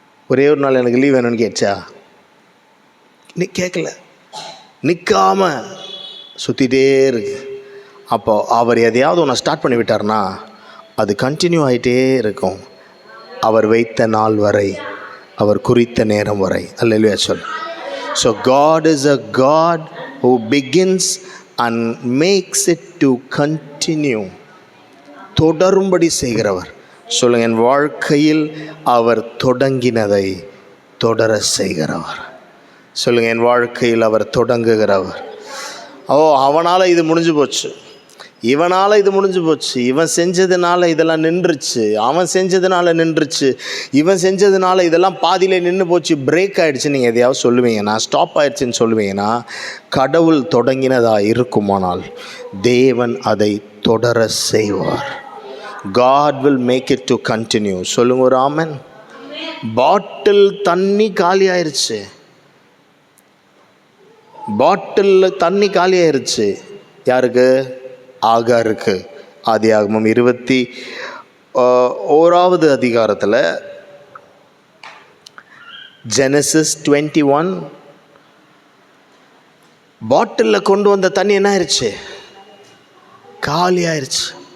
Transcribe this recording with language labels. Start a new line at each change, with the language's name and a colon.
Tamil: ஒரே ஒரு நாள் எனக்கு லீவ் வேணும்னு கேட்சா? கேட்கல, நிற்காமல் சுற்றிகிட்டே இருக்கு. அப்போ அவர் எதையாவது ஒன்று ஸ்டார்ட் பண்ணி விட்டார்னா அது கண்டினியூ ஆகிட்டே இருக்கும். அவர் வைத்த நாள் வரை, அவர் குறித்த நேரம் வரை. அல்லேலூயா சொல்.
English: So God is a God who begins and makes it to continue.
Tamil: தொடரும்படி செய்கிறவர். சொல்லுங்க, என் வாழ்க்கையில் அவர் தொடங்கினதை தொடர செய்கிறவர். சொல்லுங்க, என் வாழ்க்கையில் அவர் தொடங்குகிறவர். அவனால் இது முடிஞ்சு போச்சு, இவனால் இது முடிஞ்சு போச்சு, இவன் செஞ்சதுனால இதெல்லாம் நின்றுச்சு, அவன் செஞ்சதுனால நின்றுச்சு, இவன் செஞ்சதுனால இதெல்லாம் பாதியிலே நின்று போச்சு, பிரேக் ஆகிடுச்சு. நீங்கள் எதையாவது சொல்லுவீங்கன்னா, ஸ்டாப் ஆகிடுச்சின்னு சொல்லுவீங்கன்னா, கடவுள் தொடங்கினதாக இருக்குமானால் தேவன் அதை தொடர செய்வார்.
English: God will make it to continue.
Tamil: சொல்லுங்க ஒரு ஆமென். பாட்டில் தண்ணி காலி ஆயிடுச்சு, பாட்டிலில் தண்ணி காலி ஆயிடுச்சு. யாருக்கு? ஆகாருக்கு. ஆதியாகமம் 21வது அதிகாரத்தில் Genesis 21 பாட்டிலில் கொண்டு வந்த தண்ணி என்ன ஆயிடுச்சு? காலி ஆயிடுச்சு.